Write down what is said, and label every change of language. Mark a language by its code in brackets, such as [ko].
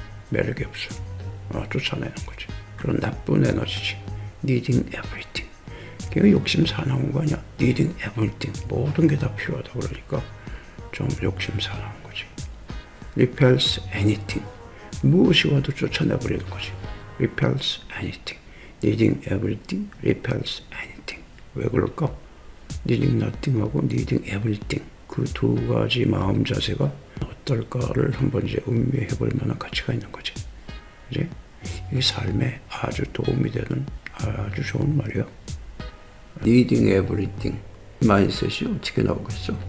[ko] 매력이 없어. 쫓아내는 거지. 그런 나쁜 에너지지. [en] needing everything. [ko] 그게 욕심 사나운 거 아니야. [en] needing everything. [ko] 모든 게 다 필요하다 그러니까 좀 욕심 사나운 거지. [en] repels anything. [ko] 무엇이 와도 쫓아내버리는 거지. repels anything. [en] needing everything repels anything. [ko] 왜 그럴까? needing nothing하고 [en] needing everything [ko] 그 두 가지 마음 자세가 어떨까를 한번 이제 음미해 볼 만한 가치가 있는 거지. 그지? 이 삶에 아주 도움이 되는 아주 좋은 말이야. [en] needing everything [ko] 마인셋이 어떻게 나오겠어?